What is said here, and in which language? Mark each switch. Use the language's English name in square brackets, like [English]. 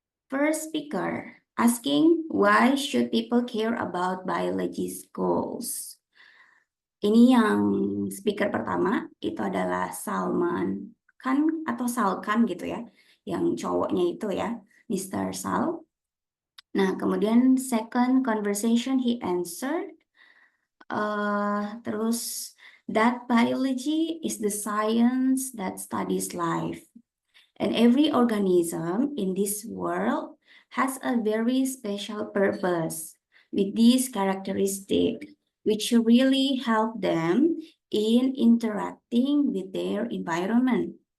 [English] First speaker asking why should people care about biology's goals. [Indonesian] Ini yang speaker pertama itu adalah Salman Khan atau Salkan gitu ya, yang cowoknya itu ya, Mr. Sal. Nah, kemudian [English] second conversation he answered, terus that biology is the science that studies life. And every organism in this world has a very special purpose with these characteristics, which really help them in interacting with their environment.